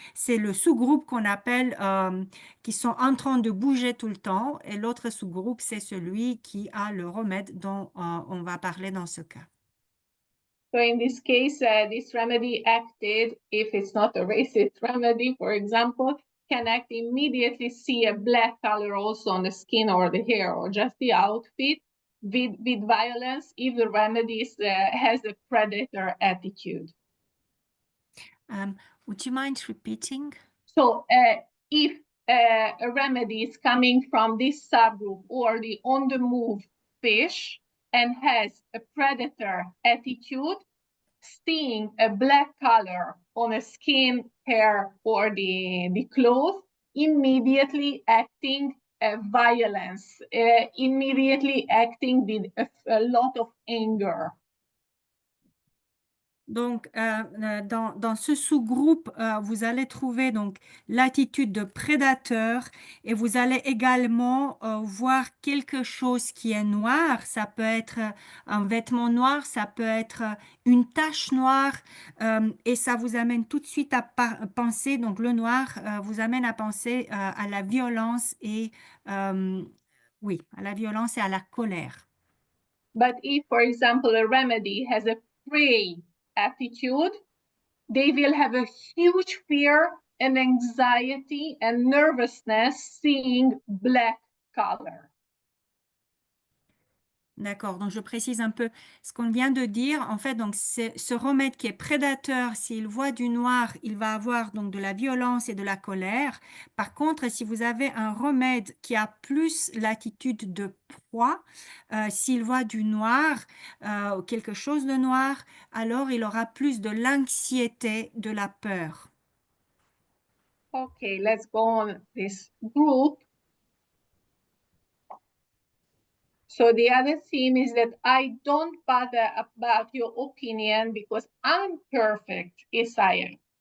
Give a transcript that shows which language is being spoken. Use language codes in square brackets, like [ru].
[fr] C'est le sous-groupe qu'on appelle, qui sont en train de bouger tout le temps. Et l'autre sous-groupe, c'est celui qui a le remède dont on va parler dans ce cas. [en] So in this case, this remedy acted, if it's not a racist remedy, for example, can act immediately, see a black color also on the skin or the hair or just the outfit with violence if the remedy has a predator attitude. Would you mind repeating? So if a remedy is coming from this subgroup or the on-the-move fish and has a predator attitude, seeing a black color on a skin, hair, or the clothes, immediately acting violence, immediately acting with a lot of anger. [fr] Donc, dans ce sous-groupe, vous allez trouver donc l'attitude de prédateur et vous allez également voir quelque chose qui est noir. Ça peut être un vêtement noir, ça peut être une tache noire et ça vous amène tout de suite à penser, donc le noir vous amène à penser à la violence et, oui, à la violence et à la colère. [en] But if, for example, a remedy has a prey attitude, they will have a huge fear and anxiety and nervousness seeing black color. [fr] D'accord, donc je précise un peu ce qu'on vient de dire. En fait, donc c'est ce remède qui est prédateur, s'il voit du noir, il va avoir donc de la violence et de la colère. Par contre, si vous avez un remède qui a plus l'attitude de proie, s'il voit du noir, ou quelque chose de noir, alors il aura plus de l'anxiété, de la peur. [en] Okay, let's go on this group. So the other theme is that I don't bother about your opinion because I'm perfect as I am.